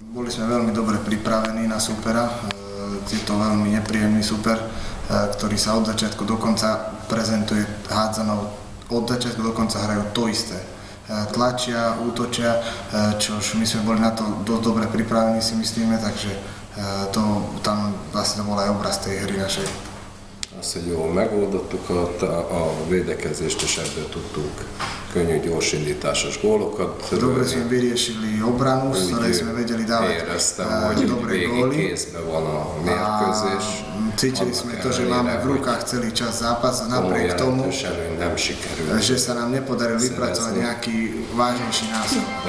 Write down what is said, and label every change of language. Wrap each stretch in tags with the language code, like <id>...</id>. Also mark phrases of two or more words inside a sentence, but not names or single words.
<sk>Boli sme veľmi dobre pripravení na supera. Je to veľmi nepríjemný super, ktorý sa od začiatku do konca prezentuje hádzanou. Od začiatku do konca hrajú to isté. Tlačia, útočia, čož my sme boli na to dosť dobre pripravení, si myslíme, takže tam vlastne bol aj obraz tej hry našej.</sk> <hu>Azt, hogy jól megoldottuk, a védekezést is ebből tudtuk, könnyű gyorsindításos gólokat.</hu> <sk>Dobre sme vyriešili obranu, z ktorej sme vedeli dávať dobré góly. Cítili sme to, že máme v rukách celý čas zápas, napriek tomu, že sa nám nepodarilo vypracovať nejaký vážnejší náskok.</sk>